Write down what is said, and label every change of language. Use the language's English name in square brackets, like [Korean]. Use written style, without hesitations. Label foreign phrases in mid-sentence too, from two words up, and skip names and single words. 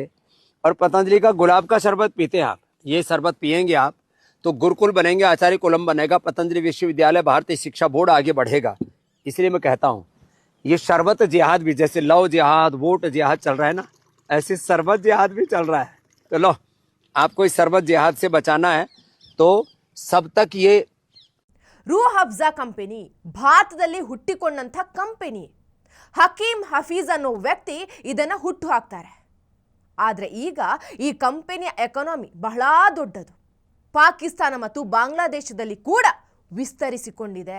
[Hindi] और पतंजलि का गुलाब का शरबत पीते हैं आप, ये शरबत पिएंगे आप तो गुरुकुल बनेंगे, आचार्य कुलम बनेगा, पतंजलि विश्वविद्यालय, भारतीय शिक्षा बोर्ड आगे बढ़ेगा। इसलिए मैं कहता हूँ ये शरबत जिहाद भी, जैसे लव जिहाद, वोट जिहाद चल रहा है ना, ऐसे शरबत जिहाद भी चल रहा है। तो लो, आपको इस शरबत जिहाद से बचाना है तो सब तक ये [Kannada] ರೂಹ್ ಅಫ್ಜಾ ಕಂಪನಿ ಭಾರತದಲ್ಲಿ ಹುಟ್ಟಿಕೊಂಡಂಥ ಕಂಪನಿ. ಹಕೀಮ್ ಹಫೀಜ್ ಅನ್ನೋ ವ್ಯಕ್ತಿ ಇದನ್ನು ಹುಟ್ಟು ಹಾಕ್ತಾರೆ. ಆದರೆ ಈಗ ಈ ಕಂಪನಿಯ ಎಕಾನಮಿ ಬಹಳ ದೊಡ್ಡದು. ಪಾಕಿಸ್ತಾನ ಮತ್ತು ಬಾಂಗ್ಲಾದೇಶದಲ್ಲಿ ಕೂಡ ವಿಸ್ತರಿಸಿಕೊಂಡಿದೆ.